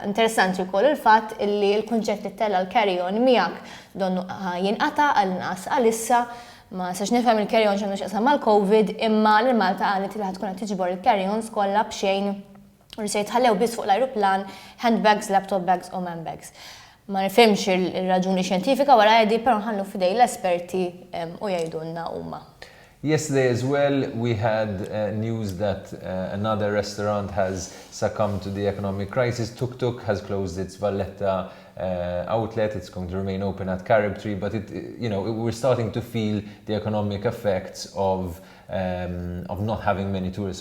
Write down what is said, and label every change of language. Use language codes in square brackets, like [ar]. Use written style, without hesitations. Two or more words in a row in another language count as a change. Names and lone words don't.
[mt] Interessanti wkoll il-fatt li l-kunċett li l-carry-on miegħek donnu jinqata' għal-inqas għalissa ma sax nifhem il-carry-on x'għandu x'qasam mal-COVID imma l-Malta qalet li ħadd tkun qed tiġbor il-carry-ons kollha b'xejn u li se jitħallew biss fuq l-ajruplan [en] handbags, laptop bags [mt] u [en] man bags. [mt] Ma nifhimx il-raġuni xjentifika wara għedi però nħallu f'idej l-esperti u jgħidulna huma. [en] Yesterday as well, we had news that another restaurant has succumbed to the economic crisis. Tuk-Tuk has closed its Valletta outlet. It's going to remain open at Caribtree, but we're starting to feel the economic effects of not having many tourists.